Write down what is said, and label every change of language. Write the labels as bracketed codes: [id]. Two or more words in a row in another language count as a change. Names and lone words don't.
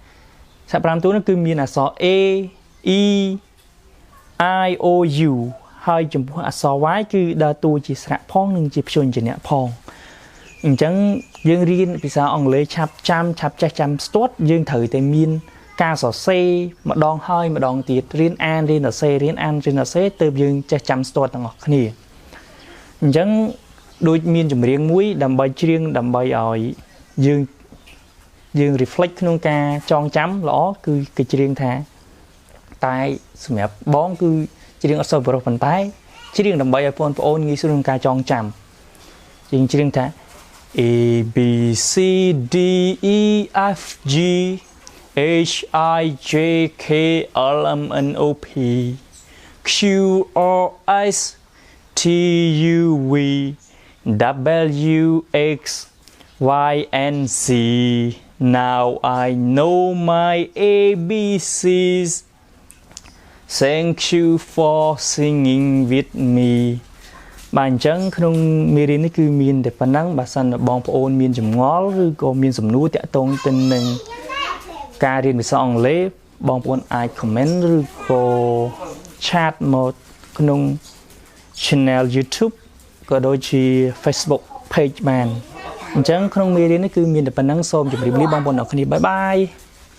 [km] ស្រៈ5តួនោះគឺមានអក្សរ A E I O U ហើយចំពោះអក្សរ Y គឺដើរតួជាស្រៈផងនិងជាព្យញ្ជនៈផងអញ្ចឹងយើងរៀនភាសាអង់គ្លេសឆាប់ចាំឆាប់ចេះចាំស្ទាត់យើងត្រូវតែមានការសរសេរម្ដងហើយម្ដងទៀតរៀនអានរៀនសរសេររៀនអានរៀនសរសេរទើបយើងចេះចាំស្ទាត់ទាំងអស់គ្នាអញ្ចឹងដូចមានចម្រៀងមួយដើម្បីច្រៀងដើម្បីឲ្យ យើង reflect ក្នុងការចងចាំល្អគឺគេច្រៀងថាតែសម្រាប់បងគឺច្រៀងអត់សូវប្រុសប៉ុន្តែច្រៀងដើម្បីឲ្យបងប្អូនងាយស្រួលក្នុងការចងចាំយើងច្រៀងថា [en] A B C D E F G H I J K L M N O P Q R S T U V W X Y and Z Now I know my ABCs Thank you for singing with me [km] បាទអញ្ចឹងក្នុងមេរៀននេះគឺមានតែប៉ុណ្ណឹងបើសិនបងប្អូនមានចម្ងល់ឬក៏មានសំណួរតាក់ទងទៅនឹងការរៀនភាសាអង់គ្លេសបងប្អូនអាច comment ឬក៏ chat មកក្នុង channel YouTube ក៏ដូចជា Facebook page បានអញ្ចឹងក្នុងមេរៀននេះគឺមានតែប៉ុណ្ណឹងសូមជម្រាបលាបងប្អូនអរគ្នាបាយបាយ